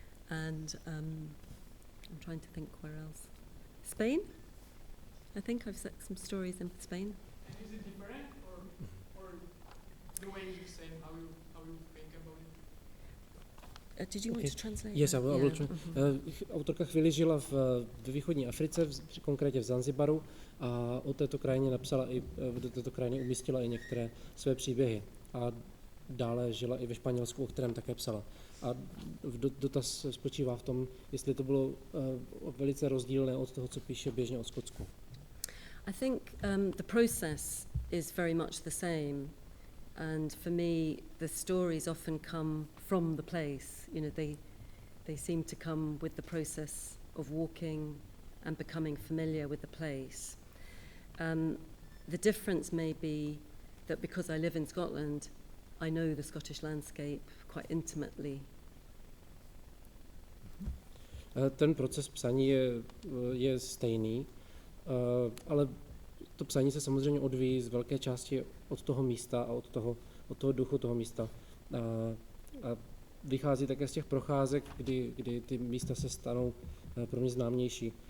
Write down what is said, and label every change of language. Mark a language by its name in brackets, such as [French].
[English] And I'm trying to think where else. Spain? I think I've set some stories in Spain. And is it different, or the way you say how you think about it? Did you want to translate? Yes, I will. Yeah. [Czech] Autorka chvíli žila ve východní Africe, konkrétně v Zanzibaru, a o této krajině napsala do této krajiny umístila i některé své příběhy. A dále žila i ve Španělsku, o kterém také psala. A dotaz spočívá v tom, jestli to bylo velice rozdílné od toho, co píše běžně o Skotsku. [English] I think the process is very much the same, and for me the stories often come from the place. You know, they seem to come with the process of walking and becoming familiar with the place. The difference may be that because I live in Scotland, I know the Scottish landscape quite intimately. [Czech] Ten proces psaní je stejný, ale to psaní se samozřejmě odvíjí z velké části od toho místa a od toho duchu toho místa. A vychází také z těch procházek, kdy ty místa se stanou pro mě známější.